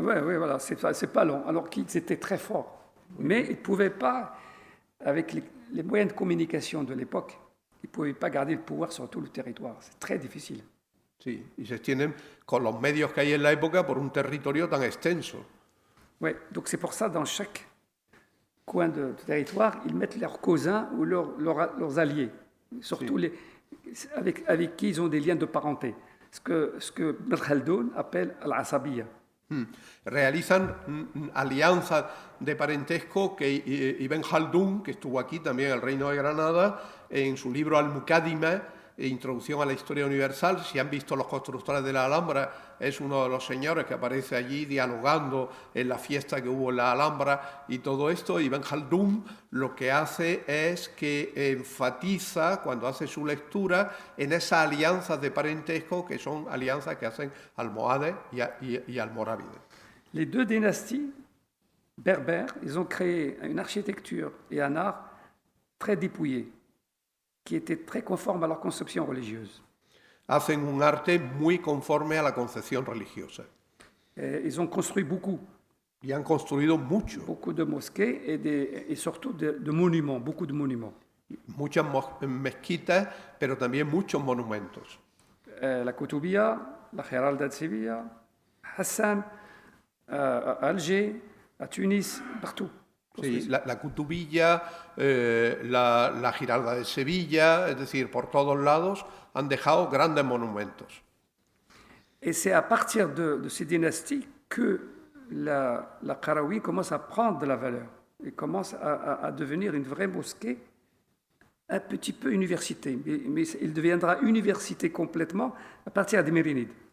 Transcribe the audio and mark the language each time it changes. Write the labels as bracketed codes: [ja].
[fr] Oui, voilà, c'est pas long, alors qu'ils étaient très forts. Mais ils ne pouvaient pas, avec les moyens de communication de l'époque, ils ne pouvaient pas garder le pouvoir sur tout le territoire. C'est très difficile. [es] Sí, y se extienden con los medios que hay en la época por un territorio tan extenso. [fr] Oui, donc c'est pour ça, dans chaque coin de territoire, ils mettent leurs cousins ou leurs alliés, surtout avec qui ils ont des liens de parenté. Ce que Ibn Khaldoun appelle al-asabiya. [es] Realizan alianzas de parentesco que Ibn Khaldun, que estuvo aquí también en el Reino de Granada, en su libro Al-Muqaddimah, Introducción a la Historia Universal. Si han visto Los Constructores de la Alhambra, es uno de los señores que aparece allí dialogando en la fiesta que hubo en la Alhambra y todo esto. Ibn Khaldun lo que hace es que enfatiza, cuando hace su lectura, en esas alianzas de parentesco que son alianzas que hacen almohades y almorávides. [fr] Les deux dynasties berbères, ils ont créé une architecture et un art très dépouillés, qui étaient très conformes à leur conception religieuse. [es] Hacen un arte muy conforme a la concepción religiosa. [fr] Ils ont construit beaucoup. [es] Y han construido mucho. [fr] Beaucoup de mosquées et surtout de monuments, beaucoup de monuments. [es] Muchas mezquitas, pero también muchos monumentos. [fr] La Koutoubia, la Giralda de Sevilla, Hassan, à Alger, à Tunis, partout. [es] Sí, la Kutubilla, la Giralda de Sevilla, es decir, por todos lados han dejado grandes monumentos. [fr] Et c'est à partir de ces dynasties que la Qarawiyyin commence à prendre de la valeur et commence à devenir une vraie mosquée, un petit peu université, mais il deviendra université complètement à partir des Mérinides.